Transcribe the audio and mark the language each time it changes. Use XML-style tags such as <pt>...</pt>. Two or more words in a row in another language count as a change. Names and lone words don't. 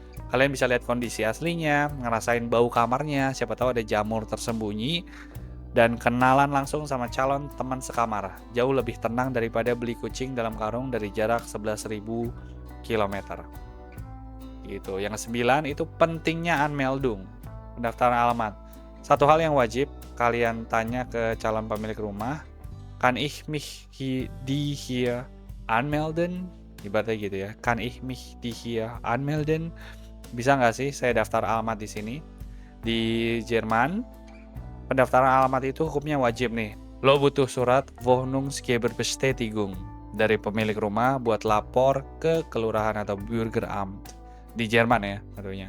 <id>Kalian bisa lihat kondisi aslinya, ngerasain bau kamarnya, siapa tahu ada jamur tersembunyi, dan kenalan langsung sama calon teman sekamar. Jauh lebih tenang daripada beli kucing dalam karung dari jarak 11.000 km. Gitu. Yang 9 itu pentingnya Anmeldung, pendaftaran alamat. Satu hal yang wajib kalian tanya ke calon pemilik rumah,</id> <de>kan ich mich die hier anmelden?</de> <id>Ibaratnya gitu ya,</id> <de>kan ich mich die hier anmelden?</de> <id>Bisa nggak sih saya daftar alamat di sini? Di Jerman, pendaftaran alamat itu hukumnya wajib nih. Lo butuh surat Wohnungsgeberbestätigung. dari pemilik rumah buat lapor ke kelurahan atau Bürgeramt di Jerman ya tentunya.</id>